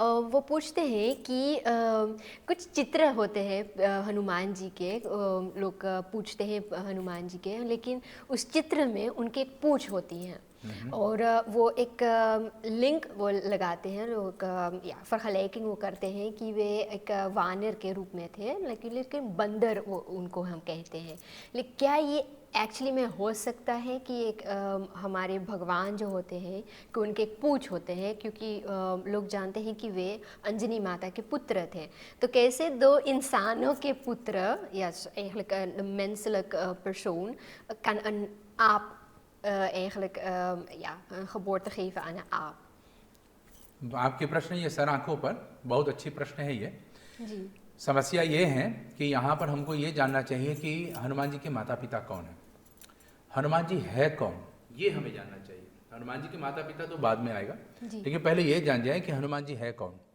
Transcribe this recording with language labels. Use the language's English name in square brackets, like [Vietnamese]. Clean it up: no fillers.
[Hindi] वो पूछते हैं कि कुछ चित्र होते हैं हनुमान जी के, लोग पूछते हैं हनुमान जी के, लेकिन उस चित्र में उनके एक पूंछ होती हैं और वो एक लिंक वो लगाते हैं लोग, या फर्खलेकिन वो करते हैं कि वे एक वानर के रूप में थे, लेकिन बंदर वो उनको हम कहते हैं। लेकिन क्या ये एक्चुअली में हो सकता है कि एक हमारे भगवान जो होते हैं कि उनके एक पूंछ होते हैं, क्योंकि लोग जानते हैं कि वे अंजनी माता के पुत्र थे। तो कैसे दो इंसानों के पुत्र या [Dutch] eigenlijk een menselijk persoon kan een aap eigenlijk een geboorte geven aan een aap? [Hindi] तो आपके प्रश्न ये सर आंखों पर बहुत अच्छी प्रश्न है ये। जी समस्या ये है कि यहाँ पर हमको ये जानना चाहिए कि हनुमान जी के माता पिता कौन है, हनुमान जी है कौन, ये हमें जानना चाहिए। हनुमान जी के माता पिता तो बाद में आएगा, लेकिन पहले ये जान जाए कि हनुमान जी है कौन।